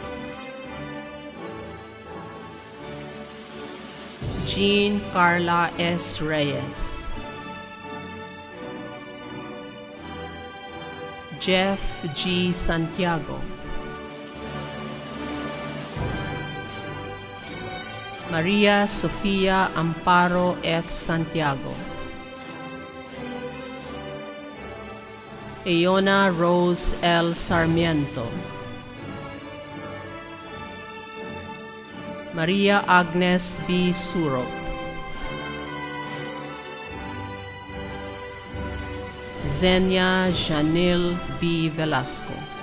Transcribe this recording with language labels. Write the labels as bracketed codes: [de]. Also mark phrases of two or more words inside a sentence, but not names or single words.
[tl] Jean Carla S. Reyes. Jeff G. Santiago. Maria Sofia Amparo F. Santiago. Eona Rose L. Sarmiento. Maria Agnes B. Surop. Zenia Janil B. Velasco.